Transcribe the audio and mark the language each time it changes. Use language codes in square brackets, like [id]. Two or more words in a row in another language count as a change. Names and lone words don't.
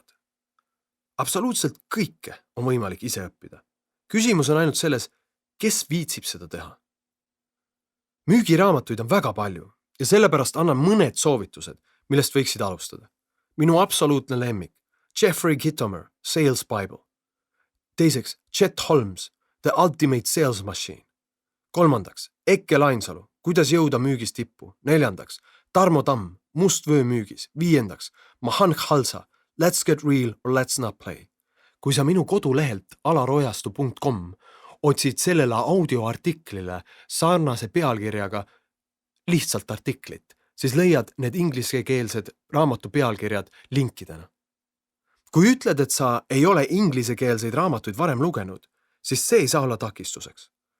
[et] Absoluutselt kõike on võimalik ise õppida. Küsimus on ainult selles, kes viitsib seda teha. Müügiraamatuid on väga palju Ja sellepärast annan mõned soovitused, millest võiksid alustada. Minu absoluutne lemmik, Jeffrey Gitomer, Sales Bible. Teiseks, Chet Holmes, The Ultimate Sales Machine. Kolmandaks, Eke Lainsalu, Kuidas jõuda müügist tippu. Neljandaks, Tarmo Tamm, Must vöö müügis. Viiendaks, Mahan Khalsa, Let's get real or let's not play. Kui sa minu kodulehelt alarojastu.com otsid sellele audioartiklile sarnase pealkirjaga lihtsalt artiklit, siis leiad need ingliskeelsed raamatu pealkirjad linkidena. Kui ütled, et sa ei ole inglisekeelseid raamatuid varem lugenud, siis see ei saa olla takistuseks.